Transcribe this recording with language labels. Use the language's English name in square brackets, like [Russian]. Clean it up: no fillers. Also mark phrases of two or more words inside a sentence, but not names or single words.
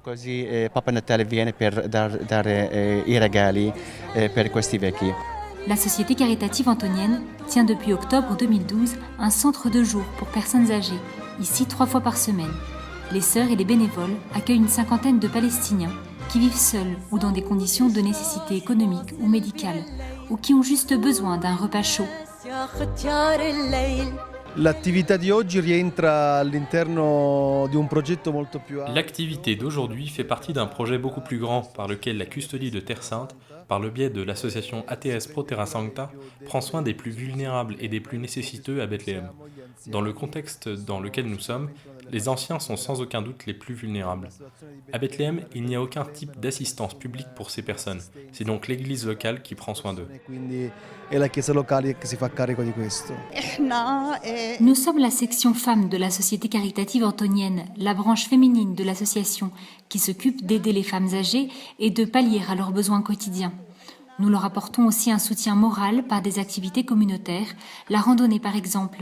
[French] La Société caritative antonienne tient depuis octobre 2012 un centre de jour pour personnes âgées, ici 3 fois par semaine. Les sœurs et les bénévoles accueillent une cinquantaine de Palestiniens qui vivent seuls ou dans des conditions de nécessité économique ou médicale, ou qui ont juste besoin d'un repas chaud. [Italian] L'attività di oggi rientra all'interno di un progetto molto più ampio. [French] L'activité d'aujourd'hui fait partie d'un projet beaucoup plus grand par lequel la custodie de Terre Sainte, par le biais de l'association ATS Pro Terra Sancta, prend soin des plus vulnérables et des plus nécessiteux à Bethléem. Dans le contexte dans lequel nous sommes, les anciens sont sans aucun doute les plus vulnérables. À Bethléem, il n'y a aucun type d'assistance publique pour ces personnes. C'est donc l'église locale qui prend soin d'eux. [Italian] Quindi è la chiesa locale che si fa carico di questo. [French] Nous sommes la section femmes de la Société caritative antonienne, la branche féminine de l'association, qui s'occupe d'aider les femmes âgées et de pallier à leurs besoins quotidiens. Nous leur apportons aussi un soutien moral par des activités communautaires, la randonnée par exemple.